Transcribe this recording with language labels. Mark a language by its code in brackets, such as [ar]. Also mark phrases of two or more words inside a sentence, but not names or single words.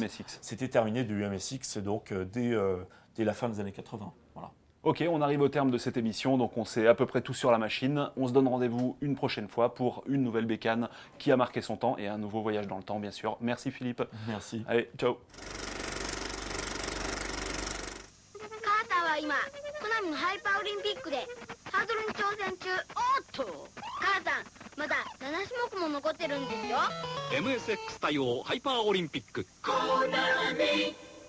[fr] du MSX. C'était terminé du MSX, donc dès la fin des années 80. Voilà. Ok, on arrive au terme de cette émission, donc on sait à peu près tout sur la machine. On se donne rendez-vous une prochaine fois pour une nouvelle bécane qui a marqué son temps et un nouveau voyage dans le temps, bien sûr. Merci Philippe. Merci. Allez, ciao. [ja] カーターは今コナミのハイパーオリンピックでハードルに挑戦中。おっと母さんまだ7種目も残ってるんですよ。 MSX 対応ハイパーオリンピック。コナミ